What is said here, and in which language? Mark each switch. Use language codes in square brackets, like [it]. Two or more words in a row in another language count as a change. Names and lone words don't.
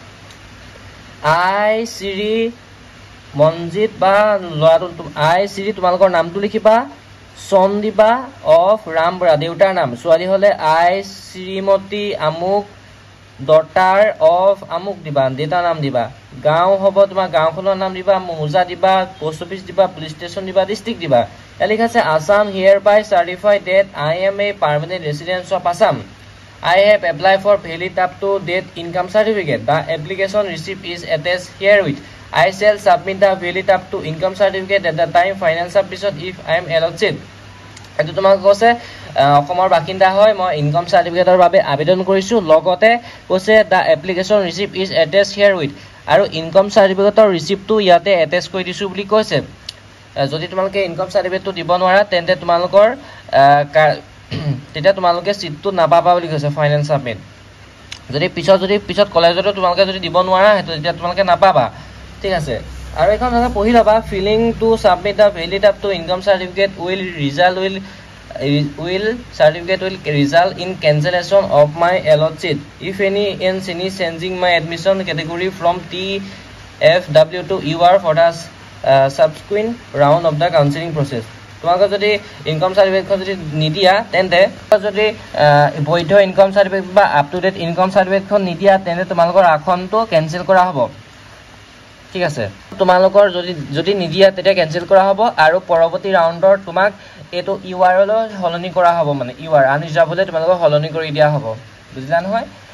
[as] আই শ্ৰী মনজিত বা লৰাটো আই শ্ৰী তোমালোকৰ নামটো লিখিবা সন দিবা অফ ৰাম বৰা দেউতাৰ নাম ছোৱালী হলে আই শ্ৰীমতী আমুক [en] daughter of [as] আমুক দিবা দেউতাৰ নাম দিবা গাঁও হ'ব তোমাৰ গাঁওখনৰ নাম দিবা মৌজা দিবা [en] post office [as] দিবা [en] police station [as] দিবা ডিস্ট্ৰিক্ট দিবা ইয়াত লিখা আছে আসাম [en] hereby certify that I am a permanent resident of Assam I have applied for valid up to date income certificate. The application receipt is attached herewith. I shall submit the valid up to income certificate at the time final submission if I am allowed. [as] এটো তোমাক কৈছে অসমৰ বাকিন্দা হয় মই [en] income certificate [as] বাবে আবেদন কৰিছো লগতে কৈছে [en] the application receipt is attached herewith [as] আৰু [en] income certificate receipt [as] ইয়াতে এটাচ কৰি দিছো বুলি কৈছে যদি তোমালোকে [en] income certificate [as] দিব নোৱাৰা তেন্তে তোমালোকৰ তেতিয়া তোমালোকে সিটটো নাপাবা বুলি কৈছে [en] finance submit [as] যদি পিছত কলেজতো তোমালোকে যদি দিব নোৱাৰা হেতু তেতিয়া তোমালোকে নাপাবা ঠিক আছে আৰু এখন পঢ়ি লবা [en] filling to submit the valid up to income certificate will result will will result in cancellation of my allot seat if any changing my admission category from TFW to UR for the subsequent round of the counseling process. [as] তোমালোকে যদি [en] income certificate [as] যদি নিদিয়া তেন্তে যদি বৈধ [en] income certificate [as] বা [en] up to date income certificate [as] নিদিয়া তেন্তে তোমালোকৰ আসনটো কেনসেল কৰা হ'ব ঠিক আছে তোমালোকৰ যদি নিদিয়া তেতিয়া কেনসেল কৰা হ'ব আৰু পৰৱৰ্তী ৰাউণ্ডৰ তোমাক এটো ইউআৰ লৈ হলনি কৰা হ'ব মানে [en] UR unreserved [as] তোমালোকক হলনি কৰি দিয়া হ'ব বুজিলা নহয়